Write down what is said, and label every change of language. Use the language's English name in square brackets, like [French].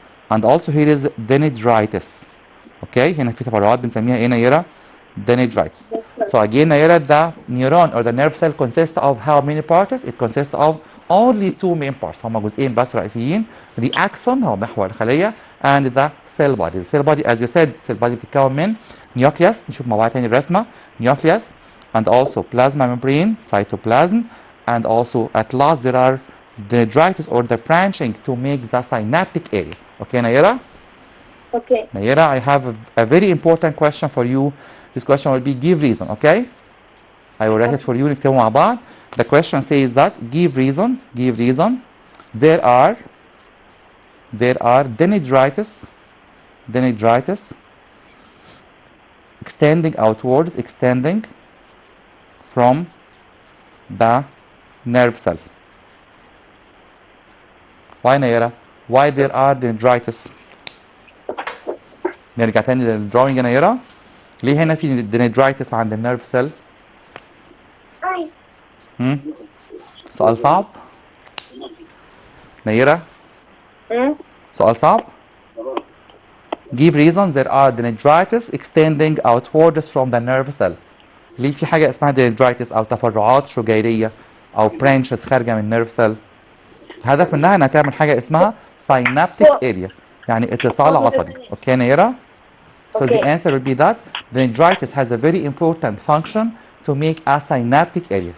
[English] And also here is dendritis. Okay. [Arabic] هنا في تفرعات بنسميها ايه نيرة؟ Dendritis. [English] So again, Nayera, the neuron or the nerve cell consists of how many parts? It consists of only two main parts. [Arabic] هما جزئين بس رئيسيين. [English] The axon [Arabic] هو محور الخلية [English] and the cell body. The cell body, as you said, cell body [Arabic] بتتكون من [English] nucleus. [Arabic] نشوف مع بعض تاني الرسمة. [English] Nucleus and also plasma membrane, cytoplasm, and also at last there are dendritis or the branching to make the synaptic area. Okay, Nayera? Okay. Nayera, I have a very important question for you. This question will be give reason, okay? I will write it for you. [Arabic] نكتبه مع بعض. [English] The question says that give reason. There are dendritis extending outwards, extending from the nerve cell. Why, Nayera? Why there are dendritis? [Arabic] نرجع تاني للدراونج يا نيرة. ليه هنا في dendritis عند النيرف سيل؟ سؤال صعب؟ نيرة؟ سؤال صعب. [English] Give reasons there are dendrites extending outwards from the nerve cell. [Arabic] ليه في حاجة اسمها dendrites أو تفرعات شجيرية أو branches خارجة من nerve cell؟ الهدف منها إنها تعمل حاجة اسمها synaptic area يعني اتصال عصبي. أوكي نيرة؟ [English] So the Okay. answer will be that dendrites has a very important function to make a synaptic area.